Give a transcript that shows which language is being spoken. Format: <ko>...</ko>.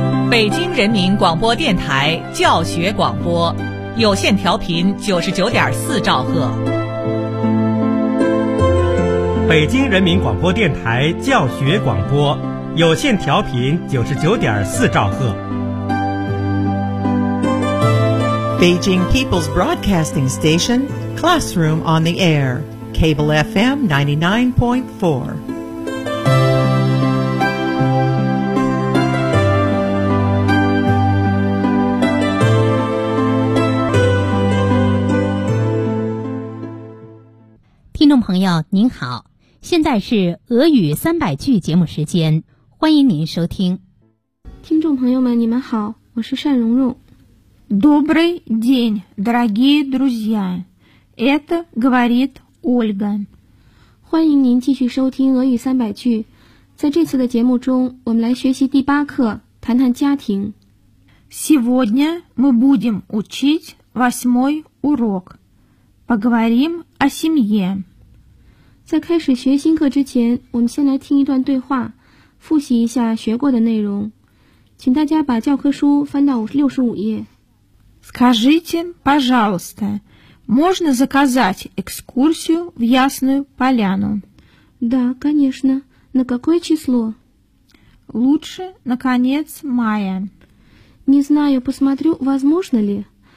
<zh>北京人民广播电台教学广播，有线调频99.4兆赫。北京人民广播电台教学广播，有线调频99.4兆赫。</zh> <en>Beijing People's Broadcasting Station, Classroom on the Air, Cable FM 99.4.</en> <zh>朋友您好，现在是俄语300句节目时间，欢迎您收听。听众朋友们你们好，我是单蓉蓉。</zh> <ru>Добрый день, дорогие друзья. Это говорит Ольга.</ru> <zh>欢迎您继续收听俄语300句。在这次的节目中，我们来学习第八课，谈谈家庭。</zh> <ru>Сегодня мы будем учить 8-й урок. Поговорим о семье.</ru> <zh>在开始学新课之前，我们先来听一段对话，复习一下学过的内容。请大家把教科书翻到65页。</zh> <ru>Скажите, пожалуйста, можно заказать экскурсию в Ясную Поляну? Да, конечно. На какое число? Лучше на конец мая. Не знаю, посмотрю, возможно ли.</ru>